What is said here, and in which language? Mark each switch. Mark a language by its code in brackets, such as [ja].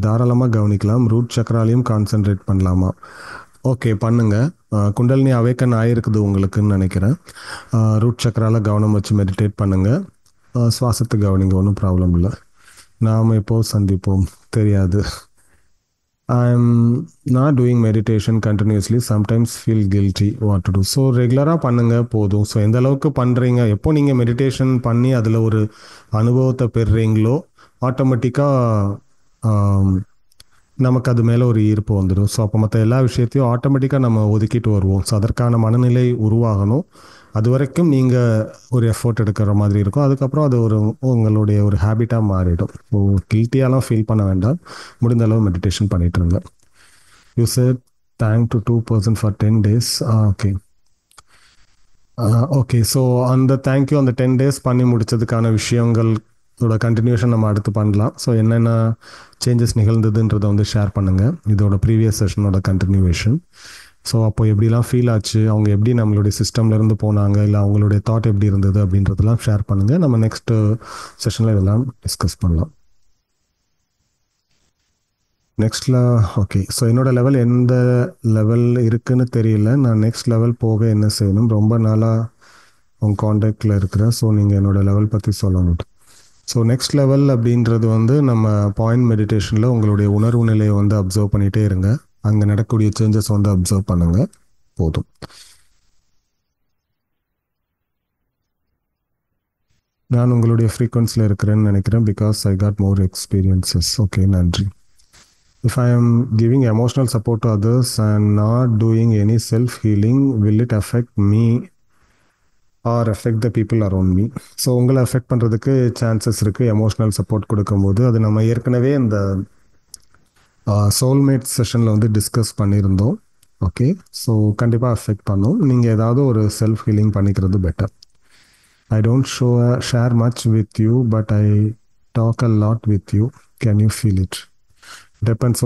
[ta] தாராளமாக கவனிக்கலாம். Root சக்கராலையும் concentrate பண்ணலாமா? ஓகே, பண்ணுங்க. குண்டலினி அவேக்கன் ஆயிருக்குது உங்களுக்குன்னு நினைக்கிறேன். ரூட் சக்கரால கவனம் வச்சு மெடிடேட் பண்ணுங்க. சுவாசத்தை கவனிங்க, ஒன்றும் ப்ராப்ளம் இல்லை. நாம் எப்போ சந்திப்போம் தெரியாது. [en] I'm not doing meditation continuously. Sometimes feel guilty what to do. [ta] So ரெகுலராக பண்ணுங்க போதும். ஸோ எந்த அளவுக்கு பண்ணுறீங்க, எப்போ நீங்கள் மெடிடேஷன் பண்ணி அதில் ஒரு அனுபவத்தை பெறுறீங்களோ ஆட்டோமேட்டிக்காக நமக்கு அது மேலே ஒரு ஈர்ப்பு வந்துடும். ஸோ அப்போ மற்ற எல்லா விஷயத்தையும் ஆட்டோமேட்டிக்காக நம்ம ஒதுக்கிட்டு வருவோம். ஸோ அதற்கான மனநிலை உருவாகணும். அது வரைக்கும் நீங்கள் ஒரு எஃபோர்ட் எடுக்கிற மாதிரி இருக்கும். அதுக்கப்புறம் அது உங்களுடைய ஒரு ஹேபிட்டாக மாறிடும். ஸோ கில்ட்டியாலாம் ஃபீல் பண்ண வேண்டாம். முடிந்த அளவு மெடிடேஷன் பண்ணிட்டு இருங்க. [en] You said thank to 2 person for 10 days. [ta] Okay okay. So அந்த தேங்க்யூ அந்த 10 days பண்ணி முடிச்சதுக்கான விஷயங்களோட கண்டினியூஷன் நம்ம அடுத்து பண்ணலாம். ஸோ என்னென்ன சேஞ்சஸ் நிகழ்ந்ததுன்றதை வந்து ஷேர் பண்ணுங்கள். இதோட ப்ரீவியஸ் செஷனோட கண்டினியூவேஷன். ஸோ அப்போ எப்படிலாம் ஃபீல் ஆச்சு, அவங்க எப்படி நம்மளுடைய சிஸ்டம்லேருந்து போனாங்க, இல்லை அவங்களுடைய தாட் எப்படி இருந்தது அப்படின்றதெல்லாம் ஷேர் பண்ணுங்கள். நம்ம நெக்ஸ்ட் செஷனில் இதெல்லாம் டிஸ்கஸ் பண்ணலாம். நெக்ஸ்ட்டில் ஓகே. ஸோ என்னோட லெவல் எந்த லெவல் இருக்குன்னு தெரியல. நான் நெக்ஸ்ட் லெவல் போக என்ன செய்யணும்? ரொம்ப நாளாக உங்கள் காண்டாக்டில் இருக்கிறேன். ஸோ நீங்கள் என்னோட லெவல் பற்றி சொல்லணும். ஸோ நெக்ஸ்ட் லெவல் அப்படின்றது வந்து நம்ம பாயிண்ட் மெடிடேஷனில் உங்களுடைய உணர்வு நிலையை வந்து அப்சர்வ் பண்ணிகிட்டே இருங்க. அங்கே நடக்கக்கூடிய சேஞ்சஸ் வந்து அப்சர்வ் பண்ணுங்க போதும். நான் உங்களுடைய ஃப்ரீக்வன்சியில் இருக்கிறேன்னு நினைக்கிறேன். [en] Because I got more experiences. Okay, நன்றி. If I am giving emotional support to others and not doing any self-healing, will it affect me or affect the people around me? [ta] So உங்களை affect பண்ணுறதுக்கு chances இருக்குது. Emotional support கொடுக்கும்போது அது நம்ம ஏற்கனவே இந்த soulmate செஷனில் வந்து டிஸ்கஸ் பண்ணியிருந்தோம். ஓகே, ஸோ கண்டிப்பாக அஃபெக்ட் பண்ணும். நீங்கள் ஏதாவது ஒரு செல்ஃப் ஹீலிங் பண்ணிக்கிறது better. [en] I don't share much with you but I talk a lot with you. Can you feel it? Depends.